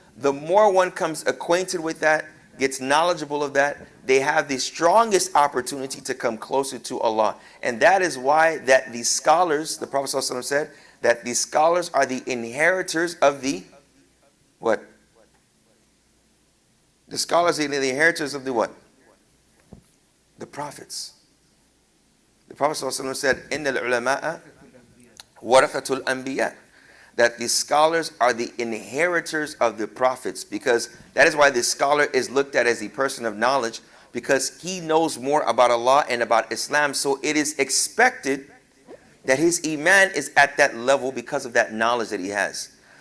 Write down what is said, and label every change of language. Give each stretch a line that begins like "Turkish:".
English: The more one comes acquainted with that, gets knowledgeable of that, they have the strongest opportunity to come closer to Allah. And that is why that the scholars, the Prophet ﷺ said, that the scholars are the inheritors of the what? The scholars are the inheritors of the what? The prophets. The Prophet ﷺ said,
Arabic: إِنَّ الْعُلَمَاءَ وَرَثَةُ الْأَنْبِيَاءِ.
English: That the scholars are the inheritors of the prophets, because that is why the scholar is looked at as the person of knowledge, because he knows more about Allah and about Islam. So it is expected that his iman is at that level because of that knowledge that he has.